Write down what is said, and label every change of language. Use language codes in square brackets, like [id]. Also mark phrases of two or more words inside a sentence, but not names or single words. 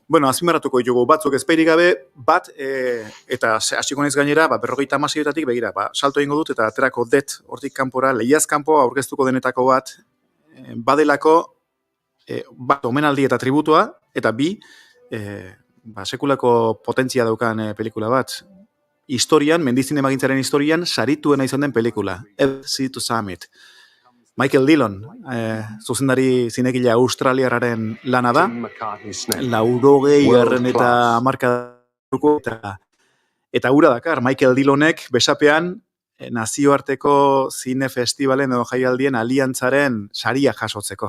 [eu] Bueno, azpimarratuko ditugu batzuk ezpeirik gabe, bat, eta hasiko naiz gainera, 56etatik begira, salto egingo dut eta aterako det hortik kanpora, lehiaz kanpo aurkeztuko denetako bat, badelako, bat omenaldi eta tributua, eta bi, sekulako potentzia daukan pelikula bat. Historian, mendizinemagintzaren historian, sarituena izan den pelikula. Sea to Summit. Michael Dillon, zuzendari zinegile australiarraren lana da. 80 eta hamarkadako eta hura dakar, Michael Dillonek besapean nazioarteko zine festivalen edo jaialdien aliantzaren saria jasotzeko.